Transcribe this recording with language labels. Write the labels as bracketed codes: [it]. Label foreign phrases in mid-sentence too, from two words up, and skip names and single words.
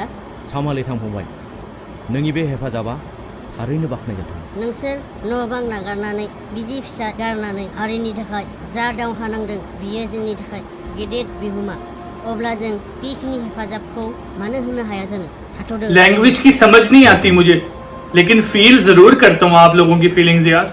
[brx] सामहालै थां फंबाय, नोंनि बे हेफाजाबा थारैनो बाख्नायजाथाव। नोंसोर न' बां नागारनानै बिसि फिसा गारनानै हारिनि थाखाय जा दावहा नांदों बियो जोंनि थाखाय गेदेर बिहोमा अब्ला जों बेखिनि हेफाजाबखौ मानो होनो हाया जानो थाथ'दो [hi] लैंग्वेज की समझ नहीं आती मुझे, लेकिन फील जरूर करता हूँ आप लोगों की फीलिंग्स यार।